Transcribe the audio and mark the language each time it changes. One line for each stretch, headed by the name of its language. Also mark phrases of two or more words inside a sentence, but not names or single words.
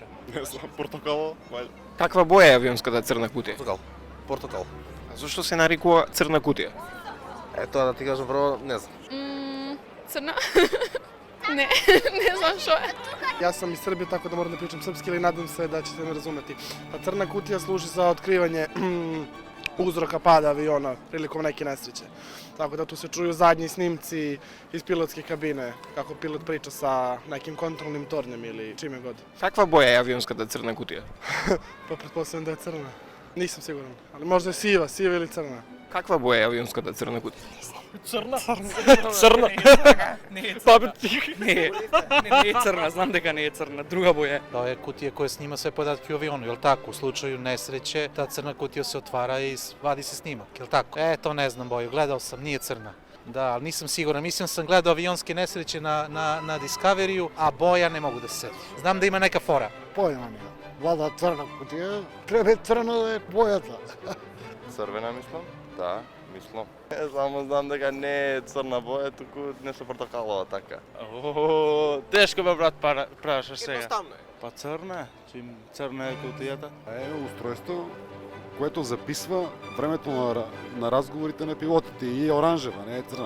Macedonian: Не знам, портокало, вајде. Каква боја е авионската црна кутија? Портокал. А зошто се нарекува црна кутија? Тоа да ти кажам прво, не знам. Црна? Не знам што е. Јас сам
Serbian: из Србија, така да морам да pričam српски, или надам се да ćete me razumeti. Та црна кутија служи за откривање uzroka pada aviona prilikom neke nesreće. Tako da tu se čuju zadnji snimci iz pilotske kabine, kako pilot priča sa nekim kontrolnim tornjem ili čime god.
Macedonian: Каква боја е авионската црна кутија?
Serbian: Pa pretpostavljam da je crna. Nisam siguran, ali možda je siva ili crna.
Macedonian: Каква боја е авионската црна кутија? Црна? Црна. Не е црна. Не е црна, знам дека не е црна, друга боја.
Serbian: Тоа е кутија која снима све податки о авиону, јел тако? У случају несреće, таа црна кутија се отвара и вади се снимак, јел тако? То не знам боју, гледал сам, nije црна. Да, ali nisam siguran. Mislim sam gledao avionske nesreće na Discoveriju, a boja ne mogu da se setim. Znam da ima neka fora. Pojma nema. Vlada crna kutija, treba crna da je boјата.
Macedonian: Црвена мислам? Да, мислам. Само знам дека не е црна боја, туку нешто портокалово така. Тешко бе, брат, прашаш сега. Едноставно е. Па црна, чим црна е кутијата.
Bulgarian: Е устройство, което записва времето на разговорите на пилотите и е оранжева, не е црна.